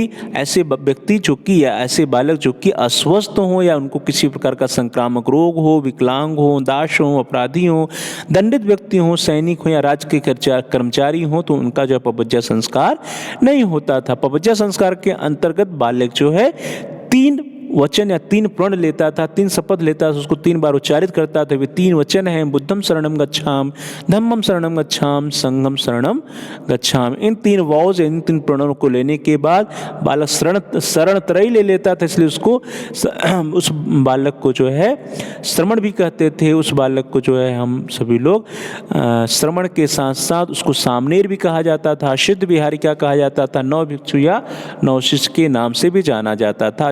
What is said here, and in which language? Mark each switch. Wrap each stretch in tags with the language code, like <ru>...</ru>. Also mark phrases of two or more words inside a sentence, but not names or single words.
<hi>ऐसे व्यक्ति जो कि या ऐसे बालक जो कि अस्वस्थ हो या उनको किसी प्रकार का संक्रामक रोग हो, विकलांग हो, दास हो, अपराधी हो, दंडित व्यक्ति हो, सैनिक हो या राज्य के कर्मचारी हो, तो उनका जो पबज्जा संस्कार नहीं होता था। पबज्जा संस्कार के अंतर्गत बालक जो है 3 वचन या 3 प्रण लेता था, 3 शपथ लेता था, उसको 3 बार उच्चारित करता था। वे 3 वचन हैं,</hi> <pi>बुद्धम शरणम गच्छाम, धम्मम शरणम गच्छाम, संघम शरणम गच्छाम।</pi> <hi>इन 3 वॉज, इन 3 प्रणों को लेने के बाद बालक शरण त्रयी ले लेता था, इसलिए उसको उस बालक को जो है श्रमण भी कहते थे। उस बालक को जो है हम सभी लोग श्रमण के साथ साथ उसको सामनेर भी कहा जाता था, सिद्ध विहारी क्या कहा जाता था, नव भिक्षु या नव शिष्य के नाम से भी जाना जाता था।</hi>